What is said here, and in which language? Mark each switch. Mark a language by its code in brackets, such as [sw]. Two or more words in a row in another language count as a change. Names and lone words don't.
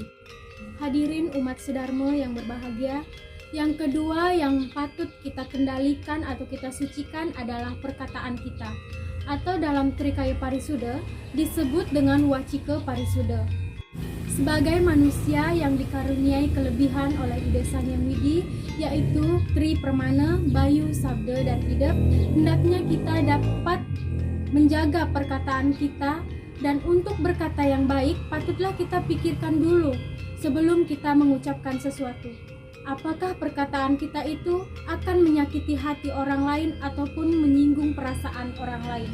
[id] Hadirin umat sedharma yang berbahagia, yang kedua yang patut kita kendalikan atau kita sucikan adalah perkataan kita, atau dalam Trikaya Parisuda disebut dengan Wacika Parisuda. Sebagai manusia yang dikaruniai kelebihan oleh Ida Sang Yang Widi, yaitu Tri Permana, Bayu, Sabda, dan Idep, hendaknya kita dapat menjaga perkataan kita, dan untuk berkata yang baik patutlah kita pikirkan dulu sebelum kita mengucapkan sesuatu. Apakah perkataan kita itu akan menyakiti hati orang lain ataupun menyinggung perasaan orang lain?